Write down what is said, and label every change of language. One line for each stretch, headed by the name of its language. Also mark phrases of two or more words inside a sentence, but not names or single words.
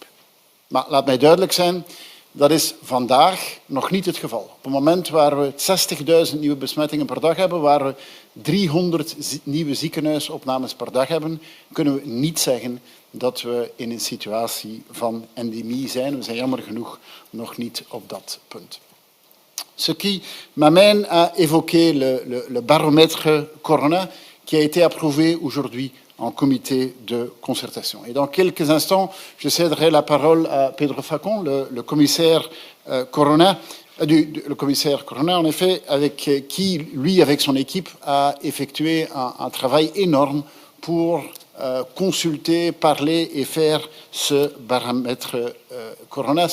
Dutch: Maar laat mij duidelijk zijn, dat is vandaag nog niet het geval. Op het moment waar we 60.000 nieuwe besmettingen per dag hebben, waar we 300 nieuwe ziekenhuisopnames per dag hebben, kunnen we niet zeggen dat we in een situatie van endemie zijn. We zijn jammer genoeg nog niet op dat punt.
French: Ce qui m'amène à évoquer le baromètre Corona qui a été approuvé aujourd'hui en comité de concertation. Et dans quelques instants, je céderai la parole à Pedro Facón, le commissaire Corona, le commissaire Corona, en effet, qui, lui, avec son équipe, a effectué un travail énorme pour consulter, parler et faire ce baromètre Corona.